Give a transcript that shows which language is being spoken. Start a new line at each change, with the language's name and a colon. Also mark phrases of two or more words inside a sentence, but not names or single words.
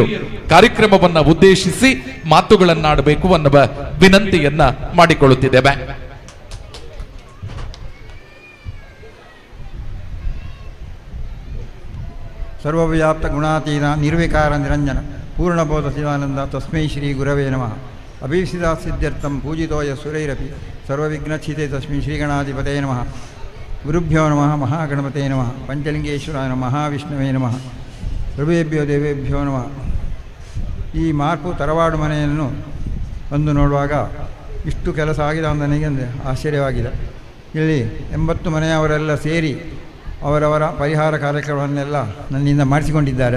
Kannada: ಕಾರ್ಯಕ್ರಮವನ್ನು ಉದ್ದೇಶಿಸಿ ಮಾತುಗಳನ್ನಾಡಬೇಕು ಅನ್ನುವ ವಿನಂತಿಯನ್ನ ಮಾಡಿಕೊಳ್ಳುತ್ತಿದ್ದೇವೆ.
Sanskrit: ಸರ್ವವ್ಯಾಪ್ತ ಗುಣಾತೀತ ನಿರ್ವಿಕಾರ ನಿರಂಜನ ಪೂರ್ಣಬೋಧ ಶಿವಾನಂದ ತಸ್ಮೈ ಶ್ರೀ ಗುರವೇ ನಮಃ. ಅಭೀಷಿತಾ ಸಿದ್ಧ್ಯರ್ಥಂ ಪೂಜಿತೋಯ ಸುರೈರಪಿ ಸರ್ವವಿಘ್ನಚ್ಛಿತೆ ತಸ್ಮೈ ಶ್ರೀಗಣಾಧಿಪತೇ ನಮಃ. ಗುರುಭ್ಯೋ ನಮಃ. ಮಹಾಗಣಪತೇ ನಮಃ. ಪಂಚಲಿಂಗೇಶ್ವರಾಯ ನಮಃ. ಮಹಾವಿಷ್ಣುವೇ ನಮಃ. ಸರ್ವೇಭ್ಯೋ ದೇವೇಭ್ಯೋ ನಮಃ.
Kannada: ಈ ಮಾರ್ಪು ತರವಾಡು ಮನೆಯನ್ನು ಬಂದು ನೋಡುವಾಗ ಇಷ್ಟು ಕೆಲಸ ಆಗಿದೆ ಅಂತ ನನಗೆ ಆಶ್ಚರ್ಯವಾಗಿದೆ. ಇಲ್ಲಿ 80 ಮನೆಯವರೆಲ್ಲ ಸೇರಿ ಅವರವರ ಪರಿಹಾರ ಕಾರ್ಯಕ್ರಮವನ್ನೆಲ್ಲ ನನ್ನಿಂದ ಮಾಡಿಸಿಕೊಂಡಿದ್ದಾರೆ.